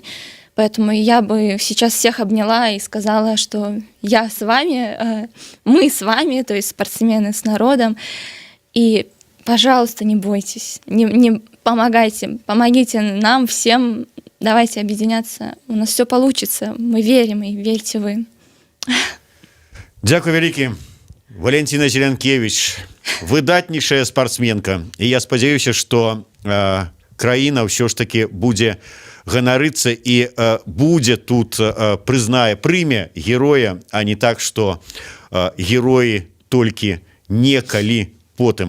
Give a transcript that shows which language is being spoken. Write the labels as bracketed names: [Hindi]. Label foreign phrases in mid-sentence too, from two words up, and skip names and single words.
[Russian] Поэтому я бы сейчас всех обняла и сказала, что я с вами, мы с вами, то есть спортсмены с народом. И, пожалуйста, не бойтесь, не помогите нам всем, давайте объединяться, у нас все получится, мы верим, и верьте вы. [Belarusian] Дзякуй вялікі. Валентина Зеленкевич, выдатнейшая спортсменка. І я спадзяюся, што краіна ўсё ж таки будзе ганарыцца і будзе тут прыме героя, а не так, што героі толькі некалі потым.